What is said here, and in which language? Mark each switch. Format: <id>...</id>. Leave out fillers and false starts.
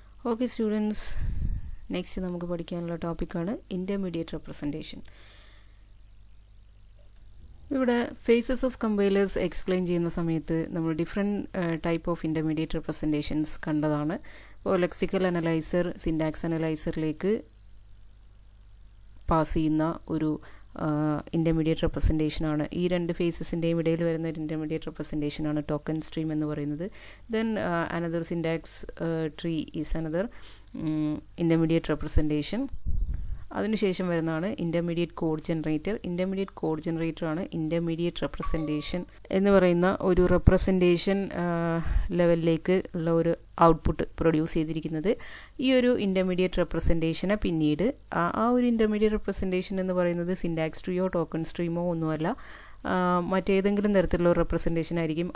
<en>Okay students, next</en> <ml>നമുക്ക് പഠിക്കാനുള്ള ടോപ്പിക്കാണ് intermediate representation. ഇവിടെ phases of compilers explain ചെയ്യുന്ന സമയത്ത് നമ്മൾ different type of intermediate representations കണ്ടതാണ്. അപ്പോൾ lexical analyzer, syntax analyzerലേക്ക് പാസ് ചെയ്യുന്ന ഒരു intermediate representation ആണ്. ഈ രണ്ട് ഫേസസിൻ്റെയും ഇടയിൽ വരുന്ന ഒരു intermediate representation ആണ് token stream എന്ന് പറയുന്നത്.</ml> <en>Then another syntax tree is another intermediate representation.</en> <ml>അതിനുശേഷം വരുന്നതാണ് intermediate code generator. intermediate code generator ആണ് intermediate representation എന്ന് പറയുന്ന ഒരു representation ലെവലിലേക്ക് ഉള്ള ഒരു ഔട്ട്പുട്ട് പ്രൊഡ്യൂസ് ചെയ്തിരിക്കുന്നത്. ഈ ഒരു intermediate representation പിന്നീട് ആ ഒരു intermediate representation എന്ന് പറയുന്നത് സിൻടാക്സ് ട്രീയോ ടോക്കൺ സ്ട്രീമോ ഒന്നുമല്ല, മറ്റേതെങ്കിലും തരത്തിലുള്ള ഒരു റെപ്രസെൻറ്റേഷൻ ആയിരിക്കും.</ml>